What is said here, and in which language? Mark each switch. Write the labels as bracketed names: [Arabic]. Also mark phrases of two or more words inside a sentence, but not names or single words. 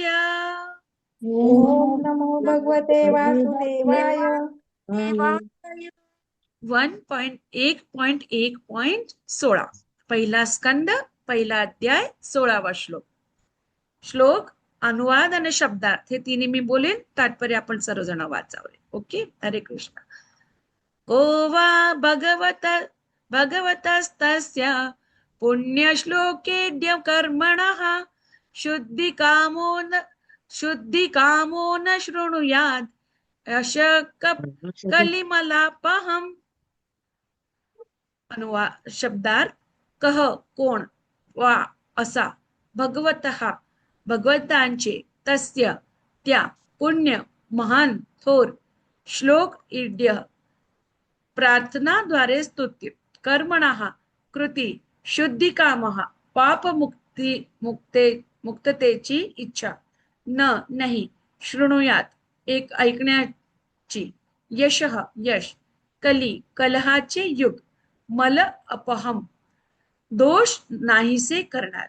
[Sanskrit] ओम नमो भगवते वासुदेवाय. [Marathi] 1.1.1.16 पहिला स्कंद पहिला अध्याय 16वा श्लोक. श्लोक अनुवाद आणि शब्दार्थ हे तिन्ही मी बोलेन. तात्पर्य आपण सर्वजण वाचावे. ओके. [Sanskrit] हरे कृष्ण. गोवा भगवतस्तस्य पुण्यश्लोकेद्य कर्मणः शुद्धिकामो न शृणुयात् कलिमलापहम्. [Marathi] अनुवाद शब्दार्थ. कह कोण वा असा भगवतः भगवंतांचे तस्य त्या पुण्य महान थोर श्लोक इड्य प्रार्थनाद्वारे स्तुत्य कर्मणः कृती शुद्धी कामः पाप मुक्ततेची इच्छा नाही शृणुयात एक ऐकण्याची यशः यश कलहाचे युग मल अपहम दोष नाहीसे करणारे.